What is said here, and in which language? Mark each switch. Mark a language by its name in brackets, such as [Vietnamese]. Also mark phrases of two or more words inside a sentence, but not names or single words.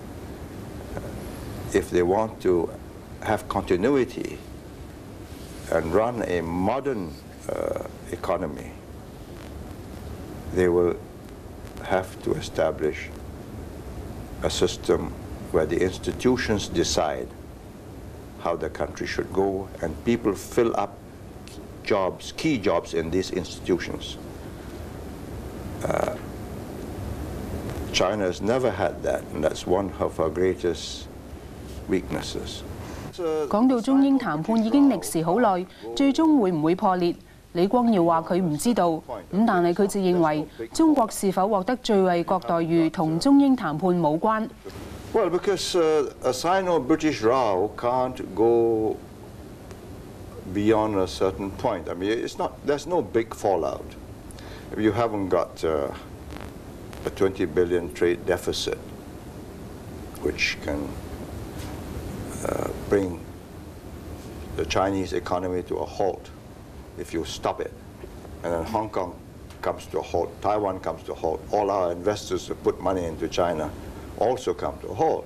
[English] If they want to have continuity and run a modern economy, they will have to establish a system where the institutions decide how the country should go and people fill up jobs, key jobs in these institutions. China has never had that, and that's one of our greatest weaknesses. [Cantonese] 講到中英談判已經歷時好耐，最終會唔會破裂？李光耀話佢唔知道，咁但係佢就認為中國是否獲得最惠國待遇同中英談判冇關。 [English] Well, because a Sino-British row can't go beyond a certain point. I mean, it's not. There's no big fallout. If you haven't got a 20 billion trade deficit, which can bring the Chinese economy to a halt if you stop it, and then Hong Kong comes to a halt, Taiwan comes to a halt, all our investors who put money into China also come to a halt.